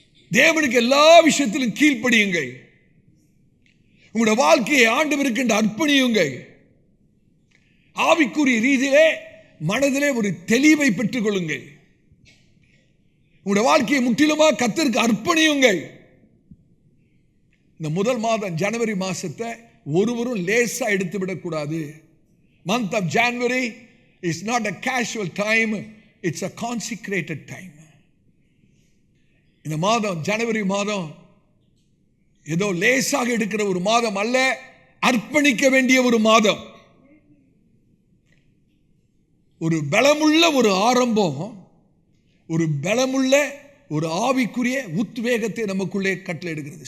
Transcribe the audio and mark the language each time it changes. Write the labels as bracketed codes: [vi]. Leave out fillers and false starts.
[ta] தேவனுக்கு எல்லா விஷயத்திலும் கீழ்ப்படியுங்கள். உங்களுடைய வாழ்க்கையை ஆண்டவருக்கு அர்ப்பணியுங்கள். ஆவிக்குரிய ரீதியிலே மனதிலே ஒரு தெளிவை பெற்றுக் கொள்ளுங்கள். உங்களுடைய வாழ்க்கையை முற்றிலுமாக கர்த்தருக்கு அர்ப்பணியுங்கள். இந்த முதல் மாதம் ஜனவரி மாசத்தை ஒருவரும் லேசா எடுத்து விடக்கூடாது. [en] Month of January is not a casual time, it's a consecrated time. [ta] இந்த மாதம் ஜனவரி மாதம் ஏதோ லேசாக எடுக்கிற ஒரு மாதம் அல்ல, அர்ப்பணிக்க வேண்டிய ஒரு மாதம். ஒரு பலமுள்ள ஒரு ஆரம்பம், ஒரு பலமுள்ள ஒரு ஆவிக்குரிய உத்வேகத்தை நமக்குள்ளே கட்டளையிடுகிறது.